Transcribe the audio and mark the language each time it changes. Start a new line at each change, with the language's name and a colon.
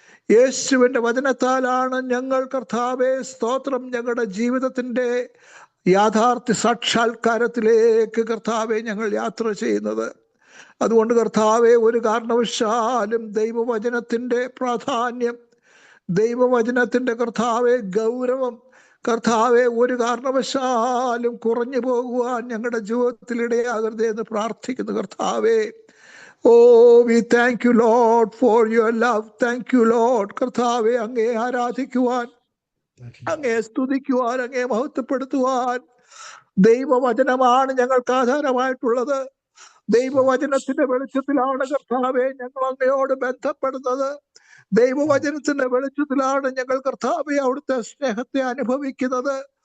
Malayalam: യേശുവിന്റെ വചനത്താലാണ് ഞങ്ങൾ കർത്താവെ സ്തോത്രം ഞങ്ങളുടെ ജീവിതത്തിന്റെ യാഥാർത്ഥ്യ സാക്ഷാത്കാരത്തിലേക്ക് കർത്താവെ ഞങ്ങൾ യാത്ര ചെയ്യുന്നത്. അതുകൊണ്ട് കർത്താവെ, ഒരു കാരണവശാലും ദൈവവചനത്തിന്റെ പ്രാധാന്യം, ദൈവവചനത്തിന്റെ കർത്താവെ ഗൗരവം കർത്താവെ ഒരു കാരണവശാലും കുറഞ്ഞു പോകുവാൻ ഞങ്ങളുടെ ജീവിതത്തിൽ ഇടയാകരുതേ എന്ന് പ്രാർത്ഥിക്കുന്നു.
English: കർത്താവെ, we thank you Lord for your love. Thank you Lord.
Malayalam: കർത്താവെ, അങ്ങേ ആരാധിക്കുവാൻ, അങ്ങേ സ്തുതിക്കുവാൻ, അങ്ങേ മഹത്വപ്പെടുത്തുവാൻ ദൈവവചനമാണ് ഞങ്ങൾക്ക് ആധാരമായിട്ടുള്ളത്. ദൈവവചനത്തിന്റെ വെളിച്ചത്തിലാണ് കർത്താവെ ഞങ്ങൾ അങ്ങയോട് ബന്ധപ്പെടുന്നത്. ദൈവവചനത്തിന്റെ വെളിച്ചത്തിലാണ് ഞങ്ങൾ കർത്താവെ അവിടുത്തെ സ്നേഹത്തെ അനുഭവിക്കുന്നത്.